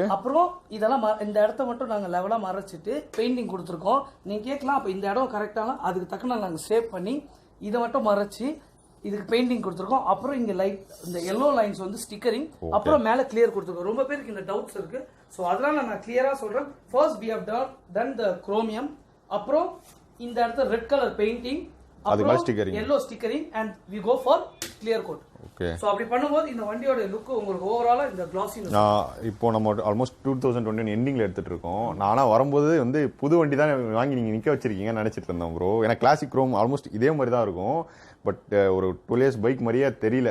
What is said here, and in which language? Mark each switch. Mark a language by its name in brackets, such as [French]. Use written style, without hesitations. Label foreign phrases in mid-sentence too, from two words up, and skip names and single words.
[Tamil] அப்புறம் இதெல்லாம் இந்த இடத்த மட்டும் நாங்க லெவலா மறைச்சிட்டு பெயிண்டிங் கொடுத்துருக்கோம். நீங்க கேட்கலாம் அப்ப இந்த இடம் கரெக்டான, அதுக்கு தக்கன நாங்க சேவ் பண்ணி இதை மட்டும் மறைச்சு இதுக்கு பெயிண்டிங் கொடுத்துருக்கோம். அப்புறம் இங்க லைட் இந்த [English] yellow lines [Tamil] வந்து ஸ்டிக்கரிங், அப்புறம் மேல கிளியர் கொடுத்துருக்கோம். ரொம்ப பேருக்கு இந்த டவுட்ஸ் இருக்கு. சோ அதனால நான் கிளியரா சொல்றேன். [English] first we have done the chromium, [Tamil] அப்புறம் இந்த இடத்துல [English] red colour painting, [Tamil] அப்புறம் [English] yellow stickering, and we go for clear coat. [Tamil] ஓகே. சோ அப்படி பண்ணும்போது இந்த வண்டியோட லுக் உங்களுக்கு ஓவராலா இந்த கிளாஸினஸ். இப்போ நம்ம ஆல்மோஸ்ட் 2021 எண்டிங்ல எடுத்துட்டு இருக்கோம். நானா வரும்போது வந்து புது வண்டி தான் வாங்கி நீங்க நிக்க வச்சிருக்கீங்கன்னு நினைச்சிட்டு இருந்தோம் ப்ரோ. ஏன்னா [English] classic chrome almost [Tamil] இதே மாதிரி தான் இருக்கும். பட் ஒரு 12 [English] years bike [Tamil] மாதிரியே தெரியல.